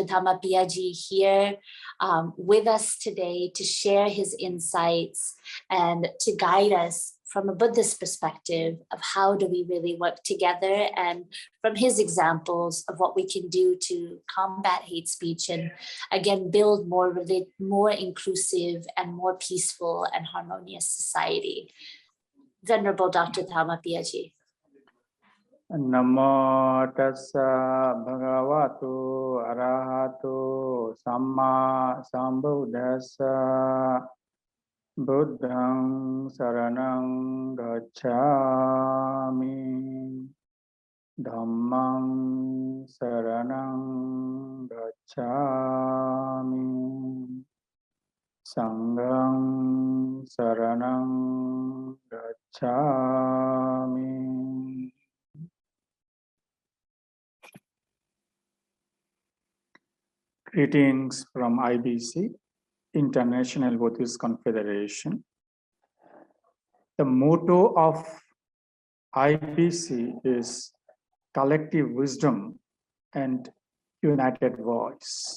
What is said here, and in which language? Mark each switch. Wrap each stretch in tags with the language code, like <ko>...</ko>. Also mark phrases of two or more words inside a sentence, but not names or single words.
<en>Dhammapiya Ji here with us today to share his insights and to guide us from a Buddhist perspective of how do we really work together, and from his examples of what we can do to combat hate speech and again build more inclusive and more peaceful and harmonious society. Venerable Dr. Dhammapiya Ji.</en> <pi>Namo tassa bhagavato arahato samma sambuddhassa Buddhang saranang gacchami Dhammang saranang gacchami Sanghang saranang gacchami.</pi> <en>Greetings from IBC, International Buddhist Confederation. The motto of IBC is collective wisdom and united voice.</en>